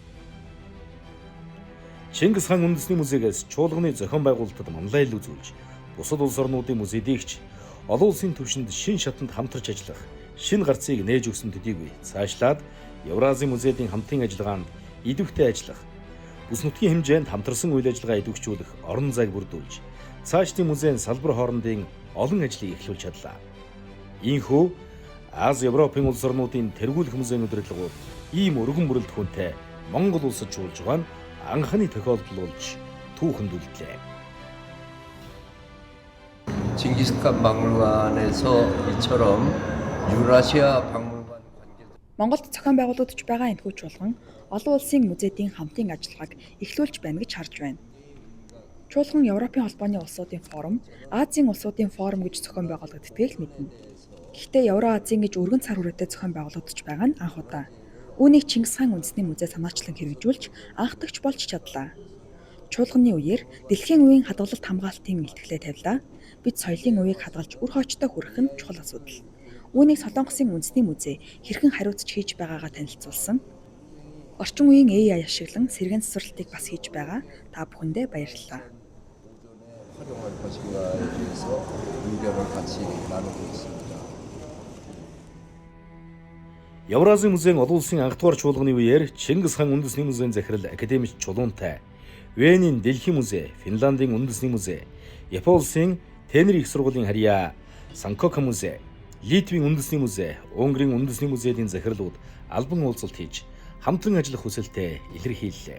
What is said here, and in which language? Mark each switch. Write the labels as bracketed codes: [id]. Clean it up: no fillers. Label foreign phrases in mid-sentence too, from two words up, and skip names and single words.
[mn] Чингис хаан үндэсний музейгээс чуулганы зохион байгуулалтад манлайлал үзүүлж, бусад улс орнуудын музейдэгч олон улсын түвшинд шин шатанд хамтарч ажиллах, шинэ гарцыг нээж өгсөн төдийгүй цаашлаад Евразийн музейдийн хамтын ажиллагаанд идэвхтэй ажиллах, бүс нутгийн хэмжээнд хамтарсан үйл ажиллагаа идэвхжүүлэх орон зайг бүрдүүлж, цаашдын музейн салбар хоорондын олон ажлыг эхлүүлж чадлаа. Ийхүү Аз Европын улс орнуудын тэргүүлэх музейн удирдлагууд ийм өргөн бүрэлдэхүүнтэй Монгол улсад чуулж байгаа нь анхны тохиолдол болж түүхэнд үлдлээ. [ko] 징기스칸 박물관에서 이처럼 유라시아 박물관 관계 [mn] Монголд зохион байгуулагдж байгаа энэхүү чуулган олон улсын музейдийн хамтын ажиллагааг эхлүүлж байна гэж харж байна. Чуулган Европын холбооны улсуудын форум, Азийн улсуудын форум гэж зохион байгуулагддгийг л мэднэ. Гэхдээ Евро-Азийн гэж өргөн цар хүрээтэй зохион байгуулагдж байгаа нь анх удаа. Үүнийг Чингис хаан үндэсний музей санаачлан хэрэгжүүлж анхдагч болж чадлаа. Чуулганы үеэр дэлхийн үеийн хадгалалт хамгаалтын илтгэлээ тавилаа. Бид соёлын үеийг хадгалж үр хоочтой хүрэх нь чухал асуудал. Үүнийг Солонгосын үндэсний музей хэрхэн хариуцж хийж байгаагаа танилцуулсан. Орчин үеийн AI ашиглан сэргээн цэцэрлэлтийг бас хийж байгаа. Та бүхэндээ баярлалаа. [ko] 활용할 것인가에 대해서 의견을 같이 나누고 있습니다. [mn] Евразийн музейн олон улсын анх дугаар чуулганы үеэр Чингис хаан үндэсний музейн захирал академич Чулуунтай, Венийн Дэлхийн музей, Финландын үндэсний музей, Японы улсын Тенери их сургуулийн харьяа Санкока музей, Литвийн үндэсний музей, Унгарын үндэсний музейдийн захирлууд албан уулзалт хийж хамтран ажиллах хүсэлтэд илэрхийллээ.